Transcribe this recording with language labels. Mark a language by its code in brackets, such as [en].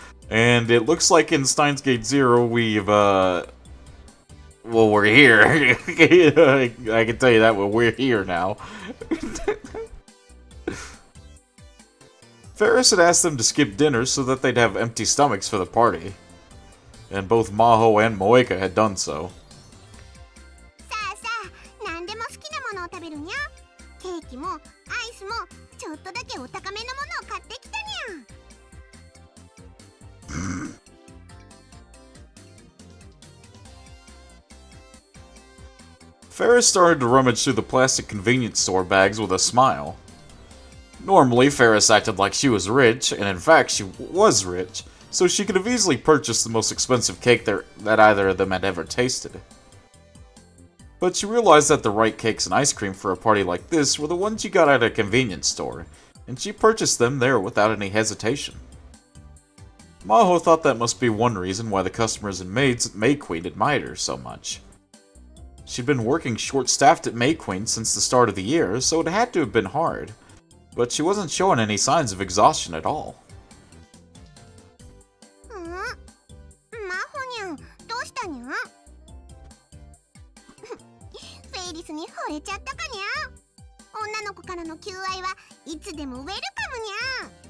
[en] And it looks like in Steins Gate 0, we've, well, we're here. I can tell you that, we're here now. Ferris had asked them to skip dinner so that they'd have empty stomachs for the party. And both Maho and Moeka had done so. [ja] さあさあ、何でも好きなものを食べるにゃ。ケーキもアイスもちょっとだけお高めのものを買ってきたにゃ。 [en] Ferris started to rummage through the plastic convenience store bags with a smile. Normally, Ferris acted like she was rich, and in fact, she was rich, so she could have easily purchased the most expensive cake that either of them had ever tasted. But she realized that the right cakes and ice cream for a party like this were the ones you got at a convenience store, and she purchased them there without any hesitation. Maho thought that must be one reason why the customers and maids at May Queen admired her so much. She'd been working short-staffed at May Queen since the start of the year, so it had to have been hard. But she wasn't showing any signs of exhaustion at all. [ja] マホニャン、どうしたにゃ。フェイリスに惚れちゃったかにゃ。女の子からの求愛はいつでもウェルカムにゃ。